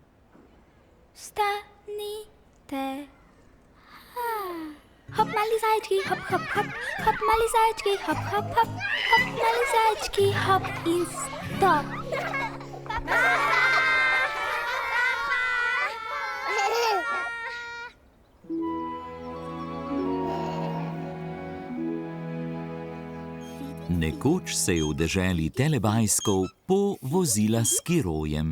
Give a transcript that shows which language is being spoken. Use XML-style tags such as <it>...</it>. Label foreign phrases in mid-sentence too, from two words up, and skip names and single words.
<sl>Vstanite. Hop, mali zajčki, hop, hop, hop. Hop, mali zajčki, hop, hop, hop. Hop, mali zajčki, hop in stop. Nekoč se je v deželi Telebajskov povozila s Kirojem.</sl>